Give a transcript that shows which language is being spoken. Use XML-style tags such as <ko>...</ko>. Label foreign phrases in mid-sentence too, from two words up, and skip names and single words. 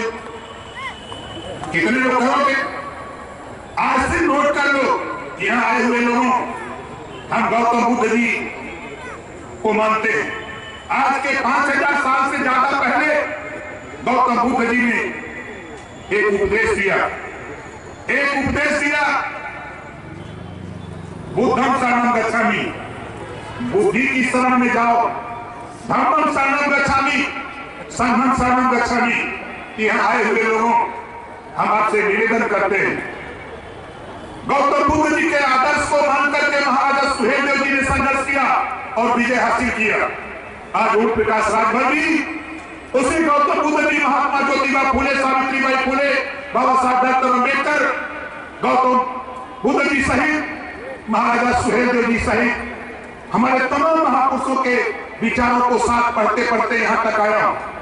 <hi>कितने लोग करोगे? आज से नोट कर लो, यहाँ आए हुए लोगों, हम गौतम बुद्ध जी को मानते हैं। आज के 5000 साल से ज्यादा पहले गौतम बुद्ध जी ने एक उपदेश दिया,</hi> <pi>बुद्धम शरणं गच्छामि,</pi> <hi>बुद्धि की शरण में जाओ।</hi> <pi>धम्मं शरणं गच्छामि, संघं शरणं गच्छामि।</pi> <hi>यहाँ आए हुए लोगों, हम आपसे निवेदन करते हैं, गौतम बुद्ध जी के आदर्श को मान करके महाराजा सुहेलदेव जी ने संघर्ष किया और विजय हासिल किया। आज ओम प्रकाश राजभर भी उसी गौतम बुद्ध जी, महात्मा ज्योतिबा फुले, सावित्रीबाई फुले, बाबा साहब डॉक्टर अम्बेडकर, गौतम बुद्ध जी सहित महाराजा सुहेलदेव जी सहित हमारे तमाम महापुरुषों के विचारों को साथ पढ़ते पढ़ते यहाँ तक आया हूं।</hi>